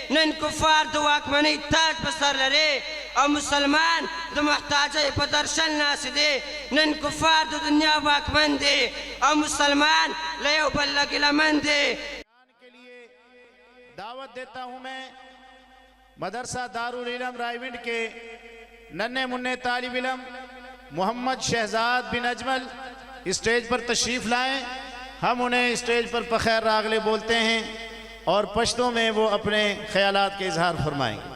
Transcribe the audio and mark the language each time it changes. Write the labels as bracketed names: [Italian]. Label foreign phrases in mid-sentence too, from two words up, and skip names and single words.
[Pashto] نن کفار د واکمنۍ تاج په سر لري او مسلمان د محتاجۍ په درشل ناست دی نن کفار د دنیا واکمن دی او مسلمان له یو بل نه ګیلهمن دی [Urdu] کے لیے دعوت دیتا ہوں میں مدرسہ دارالعلم رائیونڈ کے ننھے منے طالب علم محمد شہزاد بن اجمل سٹیج پر تشریف لائیں. ہم انہیں سٹیج پر [Pashto] بخیر راغلې [Urdu] بولتے ہیں اور پشتو میں وہ اپنے خیالات کے اظہار فرمائیں گے.